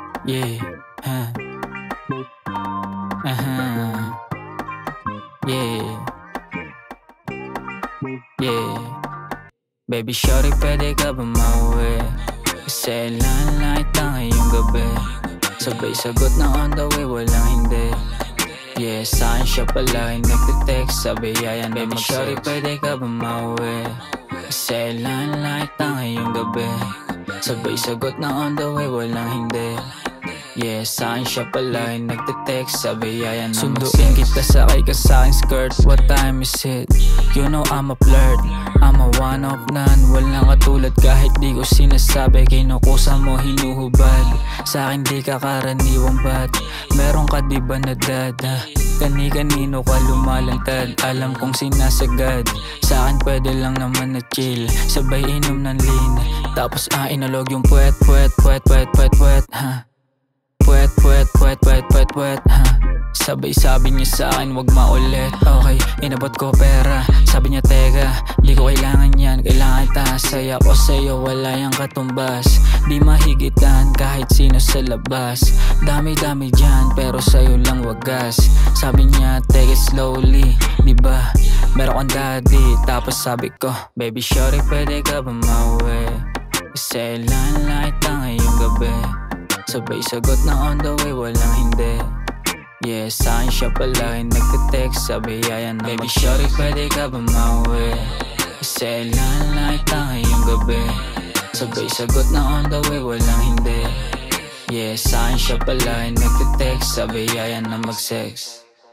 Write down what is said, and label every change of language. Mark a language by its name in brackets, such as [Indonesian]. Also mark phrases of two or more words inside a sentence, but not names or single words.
[English] Yeah, huh. Yeah, yeah. Baby shawty, [Filipino] pwede ka ba mauwi? Kasi landline na ngayong gabi. Sabay sagot na [English] on the way, [Filipino] walang hindi. Yeah, saan siya pala ay nagte-text, sabi yayan na mag-sex. [English] Baby shawty, [Filipino] pwede ka ba mauwi? Kasi landline na ngayong gabi. Sabay sagot na [English] on the way, [Filipino] walang hindi. Yeah, saan siya pala ay nagte-text, sabi yayan na mag-sex. Sunduin kita, sakay ka sa aking skirt, [English] what time is it? You know I'm a flirt, I'm a one of none. [Filipino] Walang katulad kahit di ko sinasabi. Kinukusa mo, hinuhubad. Sa akin di ka karaniwang bad. Meron ka diba na dad? Kani-kanino ka lumalantad. Alam kong sinasagad. Sa akin pwede lang naman na chill. Sabay inom ng lean. Tapos inalog yung puwet, puwet, puwet, puwet, puwet, puwet, ha? Puwet, puwet, puwet, puwet, puwet, puwet, ha? Sabay sabi niya sa akin wag maulit. Okay, inabot ko pera. Sabi niya teka, di ko kailangan yan. Kailangan tasay ako sa'yo, wala yang katumbas. Di mahigitan kahit sino sa labas. Dami-dami dyan pero sa'yo lang wagas. Sabi niya [English] take it slowly, [Filipino] diba? Meron kang daddy. Tapos sabi ko, [English] baby shawty, [Filipino] pwede ka ba mauwi? Kasi landline na ngayong gabi. Sabay sagot na [English] on the way, [Filipino] walang hindi. Yeah, saan siya pala ay nagte-text, sabi yayan na [English] baby shawty, [Filipino] pwede ka ba mauwi? Kasi landline na ngayong gabi. Sabay sagot na [English] on the way, [Filipino] walang hindi. Yeah, saan siya pala ay nagte-text, sabi yayan na mag-sex.